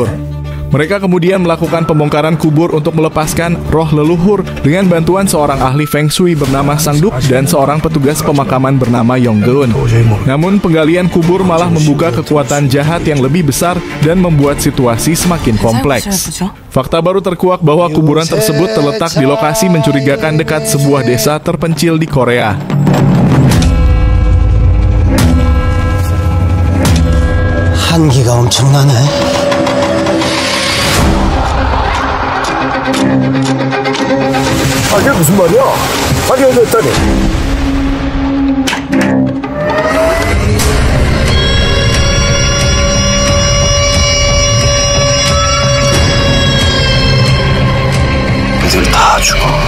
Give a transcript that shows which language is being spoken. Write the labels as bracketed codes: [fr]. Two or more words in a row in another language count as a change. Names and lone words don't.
[id] Mereka kemudian melakukan pembongkaran kubur untuk melepaskan roh leluhur dengan bantuan seorang ahli Feng Shui bernama Sang Duk dan seorang petugas pemakaman bernama Yong Geun. Namun penggalian kubur malah membuka kekuatan jahat yang lebih besar dan membuat situasi semakin kompleks. Fakta baru terkuak bahwa kuburan tersebut terletak di lokasi mencurigakan dekat sebuah desa terpencil di Korea. [ko] 한기가 엄청나네. 이게 무슨 말이야? 아니 여기 있다니. 애들 다 죽어.